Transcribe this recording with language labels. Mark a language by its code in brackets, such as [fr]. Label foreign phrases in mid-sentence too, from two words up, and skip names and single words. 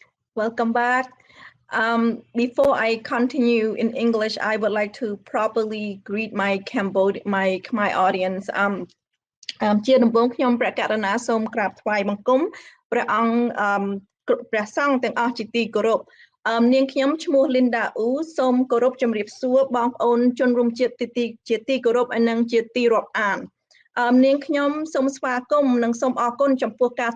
[en] Welcome back. Before I continue in English, I would like to properly greet my Khmer audience. [km] ជាដំបូងខ្ញុំព្រះករុណាសូមក្រាបថ្វាយបង្គំព្រះអង្គព្រះសង្ឃទាំងអស់ជាទីគោរពនាងខ្ញុំឈ្មោះ Linda U សូមគោរពជំរាបសួរបងប្អូនជនរួមជាតិជាទីគោរពនិងជាទីរាប់អាននាងខ្ញុំសូមស្វាគមន៍និងសូមអរគុណចំពោះការ